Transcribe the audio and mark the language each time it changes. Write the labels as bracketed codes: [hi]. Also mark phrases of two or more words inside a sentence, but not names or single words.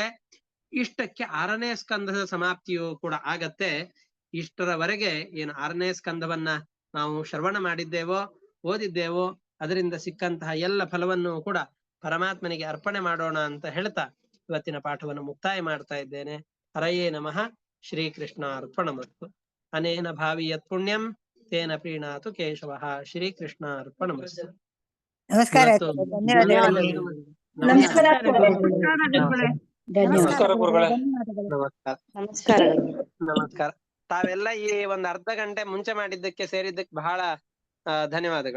[kn] ಇಷ್ಟಕ್ಕೆ 6ನೇ ಸ್ಕಂದದ ಸಮಾಪ್ತಿಯು ಕೂಡ ಆಗತ್ತೆ. ಇಷ್ಟರವರೆಗೆ ಏನು 6ನೇ ಸ್ಕಂದವನ್ನ ನಾವು ಶ್ರವಣ ಮಾಡಿದ್ದೇವೋ, ಓದಿದ್ದೇವೋ, ಅದರಿಂದ ಸಿಕ್ಕಂತಹ ಎಲ್ಲ ಫಲವನ್ನು ಕೂಡ ಪರಮಾತ್ಮನಿಗೆ ಅರ್ಪಣೆ ಮಾಡೋಣ ಅಂತ ಹೇಳ್ತಾ ಇವತ್ತಿನ ಪಾಠವನ್ನು ಮುಕ್ತಾಯ ಮಾಡ್ತಾ ಇದ್ದೇನೆ. [sa] ಹರಯೇ ನಮಃ. ಶ್ರೀಕೃಷ್ಣ ಅರ್ಪಣಮಸ್ತು. ಅನೇನ ಭಾವಿ ಯತ್ ಪುಣ್ಯಂ ತೇನ ಪ್ರೀಣಾತು ಕೇಶವಃ. ಶ್ರೀಕೃಷ್ಣ ಅರ್ಪಣಮಸ್ತು. [kn] ನಮಸ್ಕಾರ. ನಮಸ್ಕಾರ. ತಾವೆಲ್ಲ ಈ ಒಂದು ಅರ್ಧ ಗಂಟೆ ಮುಂಚೆ ಮಾಡಿದ್ದಕ್ಕೆ ಸೇರಿದ್ದಕ್ಕೆ ಬಹಳ ಧನ್ಯವಾದಗಳು.